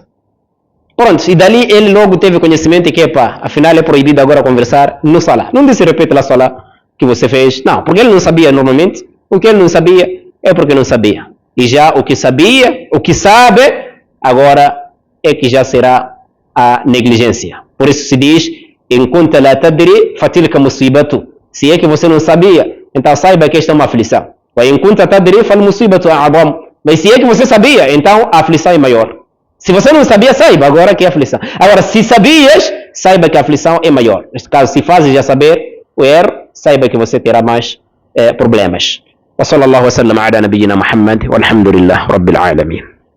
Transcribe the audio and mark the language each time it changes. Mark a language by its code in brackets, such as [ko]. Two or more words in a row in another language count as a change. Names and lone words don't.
[pt] Pronto, e dali ele logo teve conhecimento que, afinal é proibido agora conversar no Salah. Não disse repete lá Salah que você fez. Não, porque ele não sabia normalmente. O que ele não sabia é porque não sabia. E já o que sabia, o que sabe, agora é que já será a negligência. Por isso se diz, enquanto [ar] لا تدري فتلك مصيبة. [pt] Se é que você não sabia, então saiba que esta é uma aflição. Enquanto [ar] تدري فالمصيبة أعظم. [pt] Mas se é que você sabia, então a aflição é maior. Se você não sabia, saiba agora que é aflição. Agora, se sabias, saiba que a aflição é maior. Neste caso, se fazes já saber o erro, saiba que você terá mais problemas. [ar] وصلى الله وسلم على نبينا محمد والحمد لله رب العالمين.